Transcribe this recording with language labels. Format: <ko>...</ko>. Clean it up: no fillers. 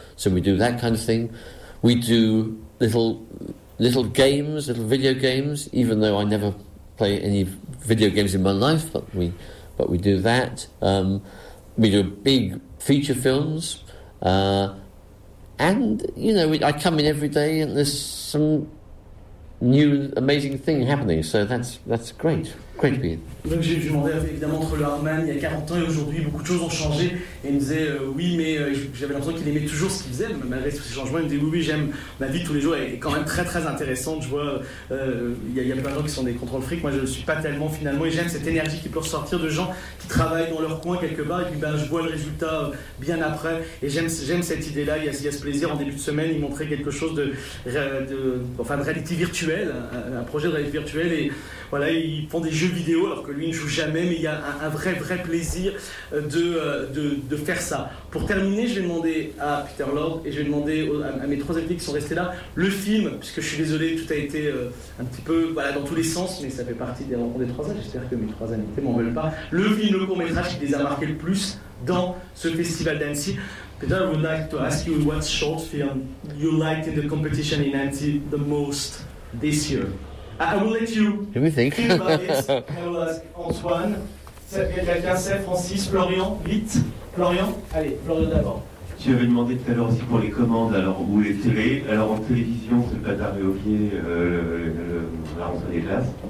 <en>So we do that kind of thing. We do little games, little video games, even though I never play any video games in my life, but we do that. We do big feature films. I come in every day and there's some new amazing thing happening. So that's great. Quite big.</en> <fr>Donc j'ai demandé évidemment entre Lahrman il y a 40 ans et aujourd'hui, beaucoup de choses ont changé. Et il me disait oui, mais j'avais l'impression qu'il aimait toujours ce qu'il faisait, mais malgré tous ces changements. Il me disait oui, j'aime ma vie tous les jours, elle est quand même très très intéressante. Je vois, il y a plein de gens qui sont des contrôle fric, moi je ne suis pas tellement finalement. Et j'aime cette énergie qui peut ressortir de gens qui travaillent dans leur coin quelque part et puis ben, je vois le résultat bien après. Et j'aime cette idée-là, il y a ce plaisir. En début de semaine, il montrait quelque chose de réalité virtuelle, un projet de réalité virtuelle. Et voilà, ils font des jeux vidéo alors que lui ne joue jamais, mais il y a un vrai, vrai plaisir de faire ça. Pour terminer, je vais demander à Peter Lord et je vais demander à mes trois invités qui sont restés là, le film, puisque je suis désolé, tout a été un petit peu voilà, dans tous les sens, mais ça fait partie des rencontres des trois âges, j'espère que mes trois invités m'en veulent pas. Le film, le court-métrage qui les a marqués le plus dans ce festival d'Annecy.</fr> <en>Peter, I would like to ask you what short film you liked in the competition in Annecy the most this year. I will let you. Let me think. About it. I will ask Antoine, Francis, Florian, vite.</en> <fr>Florian, allez, Florian d'abord. Tu avais demandé tout à l'heure aussi pour les commandes, alors où les télés. Alors en télévision, c'est pas tard et au pied, là, entre les glaces.</fr>